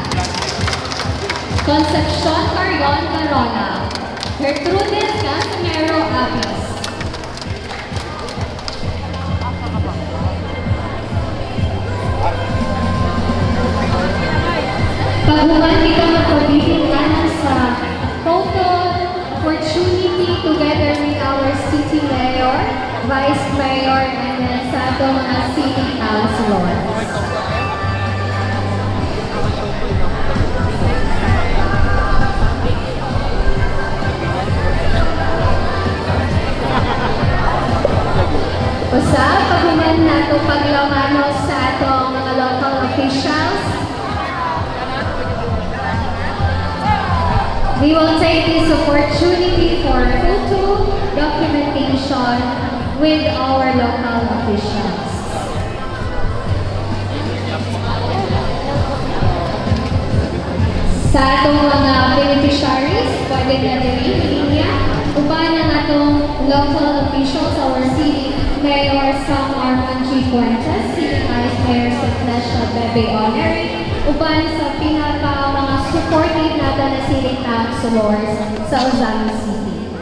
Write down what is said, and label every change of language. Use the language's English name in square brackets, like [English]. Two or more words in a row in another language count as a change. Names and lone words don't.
[Cebuano] Concepcion Carion Carona. Gertrudes Casimero Abis. Paghuman kita magpabibigyan sa [English] photo opportunity together with our city mayor, vice mayor, and then [Cebuano] sa atong mga [English] city councilors. [Cebuano] Usap, paghuman nato paglamano sa atong mga [English] local officials. We will take this opportunity for photo documentation with our local officials. [Cebuano] Sa atong mga beneficiaries, pwede na rin linya, uban ang atong [English] local officials, our city mayor [Cebuano] Sam Arman G. Fuentes, [English] city vice mayor [Cebuano] sa Flecha Bebe Honorary, uban sa pinaka mga supportive natin na [English] city councilors [Cebuano] sa Ozami City.